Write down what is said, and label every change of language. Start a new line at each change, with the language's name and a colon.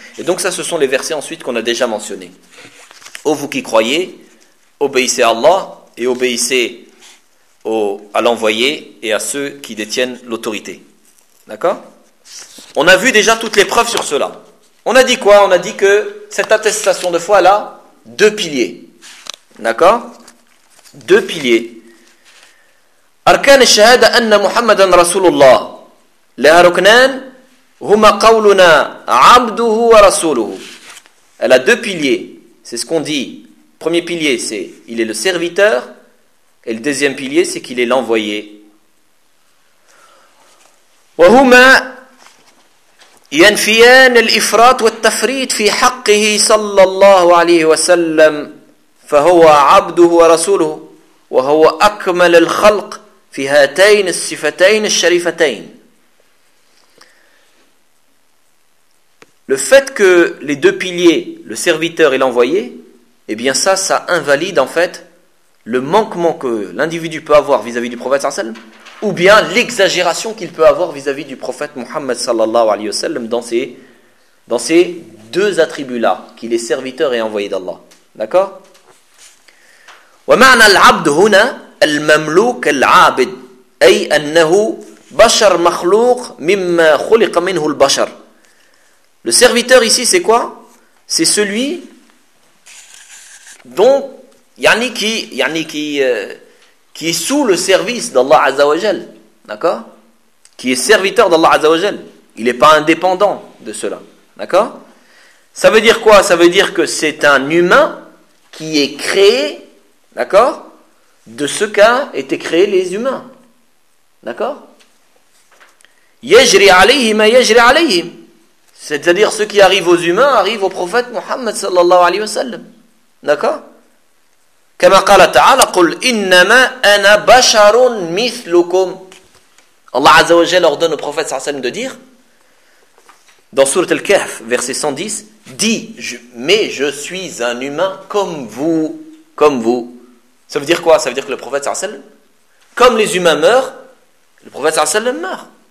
French: Et donc ça ce sont les versets ensuite qu'on a déjà mentionnés. Ô vous qui croyez, obéissez à Allah et obéissez à l'envoyé et à ceux qui détiennent l'autorité. D'accord? On a vu déjà toutes les preuves sur cela. On a dit quoi? On a dit que cette attestation de foi, elle a deux piliers. D'accord? Deux piliers.
Arabic: أركان الشهادة أن محمدا رسول الله لها ركنان هما قولنا عبده ورسوله.
French: Elle a deux piliers, c'est ce qu'on dit. Premier pilier, c'est il est le serviteur, et le deuxième pilier, c'est qu'il est l'envoyé.
Arabic: وهما ينفيان الإفراط والتفريط في حقه صلى الله عليه وسلم فهو عبده ورسوله وهو أكمل الخلق في هاتين الصفتين الشريفتين.
French: Le fait que les deux piliers, le serviteur et l'envoyé, eh bien ça, ça invalide en fait le manquement que l'individu peut avoir vis-à-vis du prophète sallallahu alayhi wa sallam, ou bien l'exagération qu'il peut avoir vis-à-vis du prophète Muhammad sallallahu alayhi wa sallam dans ces deux attributs-là, qu'il est serviteur et envoyé d'Allah. D'accord ?
Arabic: ومعنى العبد هنا المملوك العابد أي أنه بشر مخلوق مما خلق منه البشر.
French: Le serviteur ici, c'est quoi? C'est celui dont, qui est sous le service d'Allah Azzawajal. D'accord? Qui est serviteur d'Allah Azzawajal. Il n'est pas indépendant de cela. D'accord? Ça veut dire quoi? Ça veut dire que c'est un humain qui est créé, d'accord? De ce qu'a été créé les humains. D'accord?
Arabic: يجري عليهم ما يجري عليهم.
French: C'est-à-dire, ce qui arrive aux humains arrive au prophète Muhammad sallallahu alayhi wa sallam. D'accord ? Comme
Arabic: قال تعالى قل إنما أنا بشر مثلكم.
French: Allah Azza wa Jalla ordonne au prophète sallallahu alayhi wa sallam de dire, dans Sourate Al-Kahf, verset 110, dis, mais je suis un humain comme vous, comme vous. Ça veut dire quoi ? Ça veut dire que le prophète sallallahu alayhi wa sallam, comme les humains meurent, le prophète sallallahu alayhi wa sallam meurt.